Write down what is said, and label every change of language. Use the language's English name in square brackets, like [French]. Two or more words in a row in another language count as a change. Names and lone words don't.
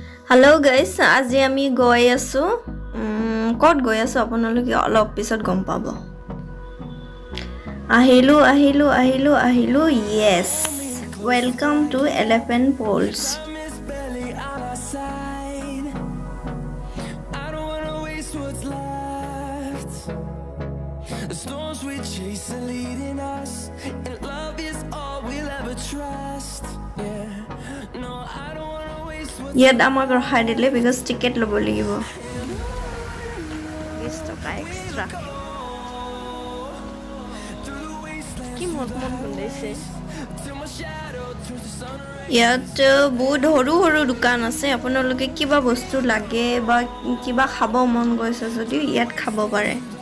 [English] Hello guys, [Assamese] আজি আমি গৈ আছো কত গৈ আছো আপোনালোকে অলপ পিছত গম পাব আহিলো [English] yes welcome to Elephant Falls The storms we chase are leading us, and love is all we'll ever trust. Yeah, no, I don't wanna waste what's [Assamese] ইয়াত আমাক ৰখাই দিলে [English] because ticket [Assamese] ল'ব লাগিব 20 টকা এক্সট্ৰা কি মত বনাইছে ইয়াত বহুত সৰু সৰু দোকান আছে আপোনালোকে কিবা বস্তু লাগে বা কিবা খাব মন গৈছে যদি ইয়াত খাব পাৰে